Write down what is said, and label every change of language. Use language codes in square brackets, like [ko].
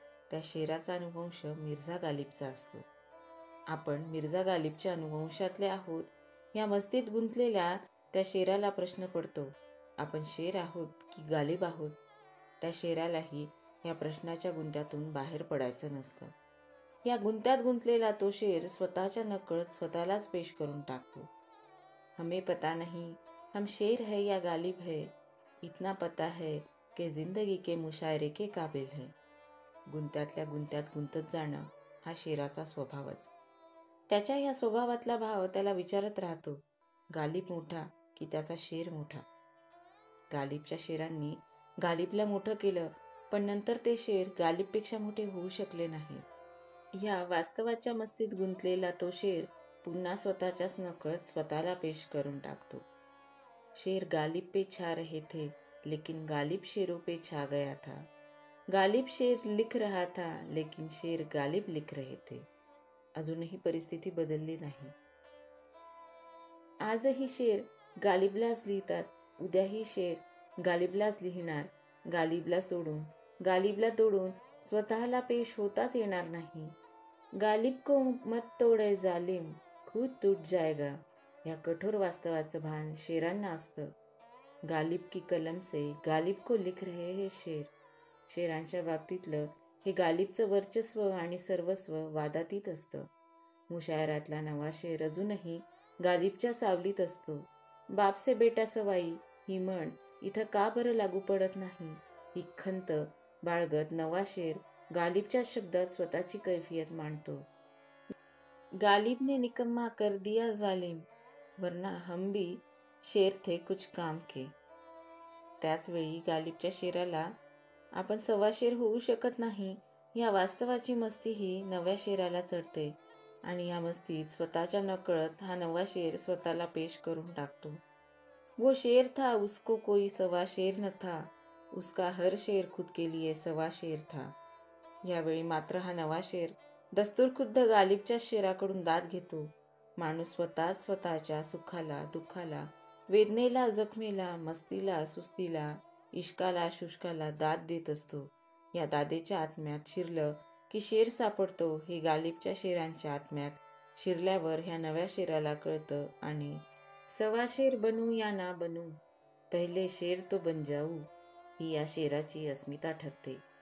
[mr] त्या शेराचा अनुवंश मिर्झा गालिबचा असतो। आपण मिर्झा गालिबच्या अनुवंशातले आहोत या मस्तीत गुंतलेल्या त्या शेराला प्रश्न पडतो, आपण शेर आहोत की गालिब आहोत? त्या शेरालाही या प्रश्नाच्या गुंत्यातून बाहेर पडायचं नसतं। या गुंत्यात गुंतलेला तो शेर स्वतःच्या नकळत स्वतःलाच पेश करून टाकतो। [hi] हमें पता नहीं हम शेर है या गालिब है, इतना पता है कि जिंदगी के मुशायरे के काबिल है। [mr] गुंत्यातल्या गुंत्यात गुंतत जाणं हा शेराचा स्वभावच। त्याच्या या स्वभावातला भाव त्याला विचारत राहतो, गालिब मोठा की त्याचा शेर मोठा? गालिबच्या शेरांनी गालिबला मोठं केलं, पण नंतर ते शेर गालिबपेक्षा मोठे होऊ शकले नाही। या वास्तवाच्या मस्तीत गुंतलेला तो शेर पुन्हा स्वतःच्याच नकळत स्वतःला पेश करून टाकतो। [hi] शेर गालिब पे छा रहे थे, लेकिन गालिब शेरों पे छा गया था। गालिब शेर लिख रहा था, लेकिन शेर गालिब लिख रहे थे। [mr] अजूनही परिस्थिती बदलली नाही। आजही शेर गालिबलाच लिहितात, उद्याही शेर गालिबलाच लिहिणार। गालिबला सोडून, गालिबला तोडून स्वतःला पेश होताच येणार नाही। [hi] गालिब को मत तोड़े जालिम, खुद टूट जाएगा। [mr] या कठोर वास्तवाचं भान शेरांना असतं। [hi] गालिब की कलम से गालिब को लिख रहे हे शेर। [mr] शेरांच्या बाबतीतलं हे गालिबचं वर्चस्व आणि सर्वस्व वादातीत असतं। मुशायरातला नवा शेर अजूनही गालिबच्या सावलीत असतो। [hi] बाप से बेटा सवाई [mr] ही म्हण इथं का बरं लागू पडत नाही? ही खंत बाळगत नवा शेर गालिबच्या शब्दात स्वतःची कैफियत मांडतो। [hi] गालिब ने निकम्मा कर दिया जालिम, वरना हम भी शेर थे कुछ काम के। [mr] त्याचवेळी गालिबच्या शेराला आपण सवा शेर होऊ शकत नाही या वास्तवाची मस्तीही नव्या शेराला चढते आणि या मस्तीत स्वतःच्या नकळत हा नवा शेर स्वतःला पेश करून टाकतो। [hi] वो शेर था उसको कोई सवा शेर न था, उसका हर शेर खुद के लिए सवा शेर था। [mr] यावेळी मात्र हा नवा शेर दस्तूरखुद्द गालिबच्या शेराकडून दाद घेतो। माणूस स्वतःच स्वतःच्या सुखाला, दुःखाला, वेदनेला, जखमेला, मस्तीला, सुस्तीला, इश्काला, शुष्काला दाद देत असतो। या दादेच्या आत्म्यात शिरलं की शेर सापडतो हे गालिबच्या शेरांच्या आत्म्यात शिरल्यावर ह्या नव्या शेराला कळतं आणि सवा शेर बनू या ना बनू, [hi] पहिले शेर तो बन जाऊ, [mr] ही या शेराची अस्मिता ठरते।